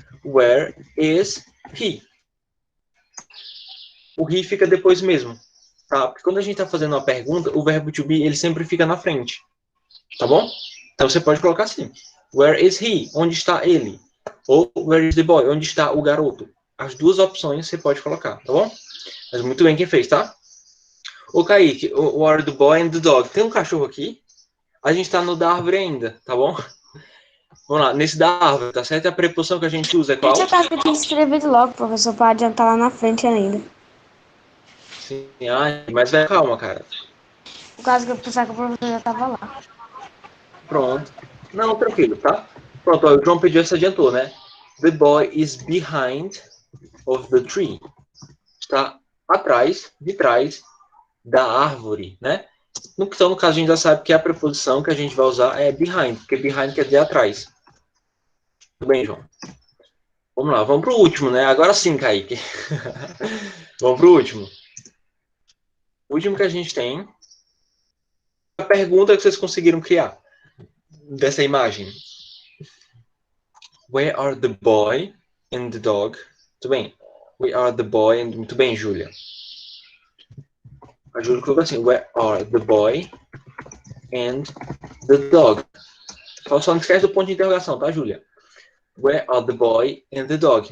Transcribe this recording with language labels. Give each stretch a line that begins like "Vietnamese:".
English: Where is he?
Portuguese: O he fica depois mesmo, tá? Porque quando a gente tá fazendo uma pergunta, o verbo to be, ele sempre fica na frente, tá bom? Então você pode colocar assim,
English: where is he?
Portuguese: Onde está ele? Ou
English: where is the boy?
Portuguese: Onde está o garoto? As duas opções você pode colocar, tá bom? Mas muito bem quem fez, tá?
English: Ô, Kaique, where are the boy and the dog?
Portuguese: Tem um cachorro aqui? A gente tá no da árvore ainda, tá bom? Vamos lá, nesse da árvore, tá certo? A preposição que a gente usa é qual? Esse caso que eu tinha escrevido logo, professor, para adiantar lá na frente ainda. Sim, mas vai, calma, cara. O caso que eu pensava que o professor já estava lá. Pronto. Não, tranquilo, tá? Pronto, ó, o João pediu, se adiantou, né?
English: The boy is behind of the tree.
Portuguese: Está atrás, de trás da árvore, né? Então, no caso, a gente já sabe que a preposição que a gente vai usar é behind, porque behind quer dizer atrás. Tudo bem, João? Vamos lá, vamos pro último, né? Agora sim, Kaique. Vamos pro último. O último que a gente tem é a pergunta que vocês conseguiram criar dessa imagem.
English: Where are the boy and the dog?
Portuguese: Muito bem.
English: We are the boy and...
Portuguese: Muito bem, Júlia. A Júlia colocou assim,
English: where are the boy and the dog?
Portuguese: Só não esquece do ponto de interrogação, tá, Júlia?
English: Where are the boy and the dog?